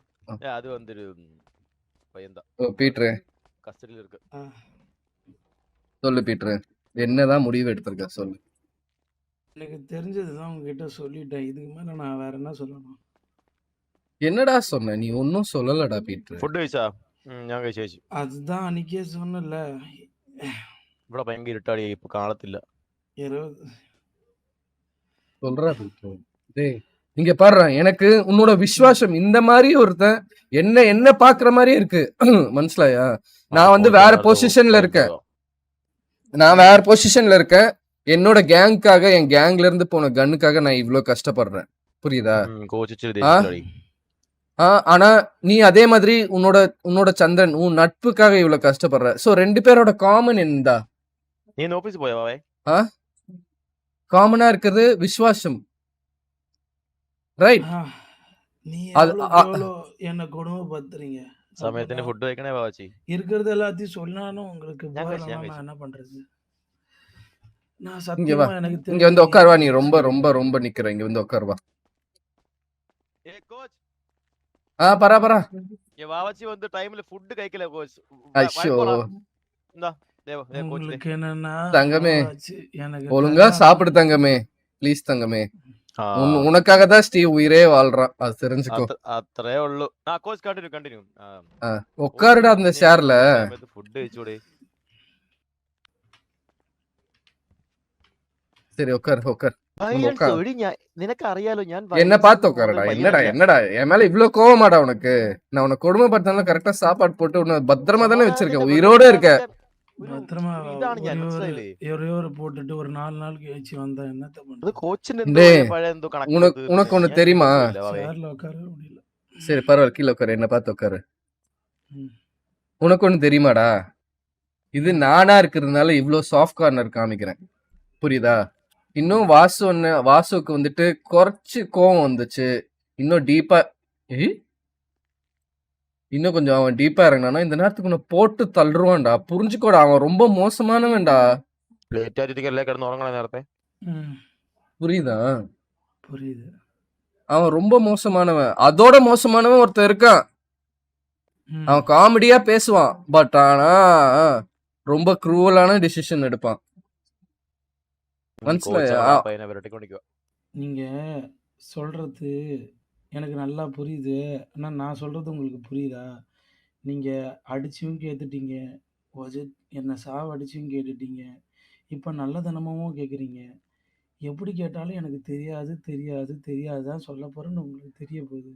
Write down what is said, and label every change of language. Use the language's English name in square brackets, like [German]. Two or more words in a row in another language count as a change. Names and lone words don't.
[Tamil] அது வந்து பையன்தான் ஓ பீட்டர், கஸ்டடியில் இருக்கு. ஆ, சொல்லு பீட்டர், என்னதான் முடிவு எடுத்திருக்க சொல்லு. எனக்கு தெரிஞ்சதுதான் உங்ககிட்ட சொல்லிட்டேன். இதுக்கு மேல நான் வேற என்ன சொல்லணும்? என்னடா சொன்ன? நீ ஒன்னும் சொல்லலடா பீட்டர். [Malayalam] ഫുഡ് കഴിച്ചാ? ഞാൻ കഴിച്ചു കഴിച്ചു. [Tamil] அதுதான் அன்னைக்கே சொன்னல. [Malayalam] ഇവിടെ ഭയങ്കര ഇരുട്ടാടി, ഇപ്പൊ കാണത്തില്ല. 20 [Tamil] சொல்றா பீட்டர். டேய் இங்க பாரு, எனக்கு உன்னோட விசுவாசம் இந்த மாதிரி ஒருத்தன் என்ன பாக்குற மாதிரியே இருக்கு. மனசுலயா? நான் வந்து வேற பொசிஷன்ல இருக்கேன். நான் வேற பொசிஷன்ல இருக்கேன். என்னோட கேங்காக, என் கேங்ல இருந்து போன கன்னுக்காக நான் இவ்வளவு கஷ்டப்படுறேன். புரியுதா? ஆனா நீ அதே மாதிரி உன்னோட சந்திரன் உன் நட்புக்காக இவ்வளவு கஷ்டப்படுற. சோ 2 பேரோட காமன் என்னடா? நீ ஆபீஸ் போயவா? காமனா இருக்கிறது விசுவாசம், ரைட்? நீ அது எவ்வளோ என்ன கொடுமைப்படுத்துறீங்க. [Malayalam] സമയത്തിന് ഫുഡ് കഴിക്കണേ വാച്ചി. [Tamil] இருக்கிறது எல்லாத்தையும் சொன்னாலும் உங்களுக்கு [Malayalam] ഞാൻ [Tamil] போர் [Malayalam] കഴിച്ചു, ഞാൻ [Tamil] ஆனா [Malayalam] കഴിച്ചു. [Tamil] நான் என்ன பண்றது? நான் இங்க வா, சத்தியமா எனக்கு இங்க தெரியும் வந்து நீ உட்காருவா. என்ன நீ ரொம்ப பேசுறீங்க. ரொம்ப ரொம்ப நிக்கிற. இங்க வந்து உட்காருவா. ஏ கோச், பரா ஏ வாவச்சி வந்து டைம்ல ஃபுட் കഴിக்கல கோச். ஐயோ இந்தா தேவ கோச். உங்களுக்கு என்னன்னா தங்கமே, வாவாச்சு, எனக்கு ஒழுங்கா கல்யாணம் சாப்பிடு தங்கமே, ப்ளீஸ் தங்கமே. உனக்காக தான் ஸ்டீவ் உயிரே வாழ்றான், அது தெரிஞ்சுக்கோ. [Malayalam] അത്രേ ഉള്ളൂ. കോച്ച് കണ്ടിന്യൂ. [Tamil] உட்காருடா அந்த ஷேர்ல. [Malayalam] ഫുഡ് കഴിച്ചൂടെ? [Tamil] சரி உட்கார் உட்கார். [Malayalam] നിനക്ക് അറിയാലോ ഞാൻ [Tamil] என்ன பார்த்து உட்காருடா. என்னடா என் மேல இவ்வளவு கோவமாடா உனக்கு? நான் உனக்கு கொடுமைப்படுத்தாலும் கரெக்டா சாப்பாடு போட்டு உன்னை பத்திரமா தானே வச்சிருக்கேன், உயிரோட இருக்க. பத்திரமா [Malayalam] ഇതാണ് ഞാൻ, മനസ്സിലായില്ലേ? [Tamil] ஒரே போட்டுட்டு ஒரு 4 நாள் கழிச்சு வந்தா என்னத்த [Malayalam] അത് [Tamil] பண்றது? [Malayalam] കോച്ചിന് [Tamil] டேய், உனக்கு ஒண்ணு தெரியுமா? சேர்ல உட்கார முடியல. சரி பரவாயில்ல, கீழே உட்காரு, என்ன பார்த்து உட்காரு. ம். உனக்கு ஒண்ணு தெரியுமாடா, இது ம். நானா இருக்கிறதுனால இவ்ளோ [English] soft corner [Tamil] காமிக்கிறேன், புரியுதா? இன்னும் வாசுக்கு வந்துட்டு குறைச்சு கோவம் வந்துச்சு, இன்னும் டீப்பா இன்னும் கொஞ்சம் அவன் டீப்பா இறங்கினானா இந்த நேரத்துக்கு உன்னை போட்டு தள்ளுருவான்டா, புரிஞ்சுக்கோடா, அவன் ரொம்ப மோசமானவன்டா, [Malayalam] ലേറ്റ് ആയിട്ടിരിക്കല്ലേ കിടന്ന് ഉറങ്ങണ നേരത്തെ. [Tamil] ம். புரியுதா? புரியுது. அவன் ரொம்ப மோசமானவன். அதோட மோசமானவன் ஒருத்தன் இருக்கான். ம். அவன் காமெடியா பேசுவான், பட் ஆனா ரொம்ப க்ரூவலான டிசிஷன் எடுப்பான். [Malayalam] കോച്ച് മനസ്സിലായോ? അവിടെ ആ പയ്യനെ വിരട്ടിക്കൊണ്ടിരിക്കുക. [Tamil] நீங்க சொல்றது எனக்கு நல்லா புரியுது. ஆனா நான் சொல்றது உங்களுக்கு புரியுதா? நீங்க அடிச்சும் கேட்டுட்டீங்க. என்ன சாவடிச்சும் கேட்டுட்டீங்க. இப்ப நல்லதனமாவும் கேட்குறீங்க. எப்படி கேட்டாலும் எனக்கு தெரியாது, தெரியாது, தெரியாது தான் சொல்லப் போறேன்னு உங்களுக்கு தெரிய போகுது.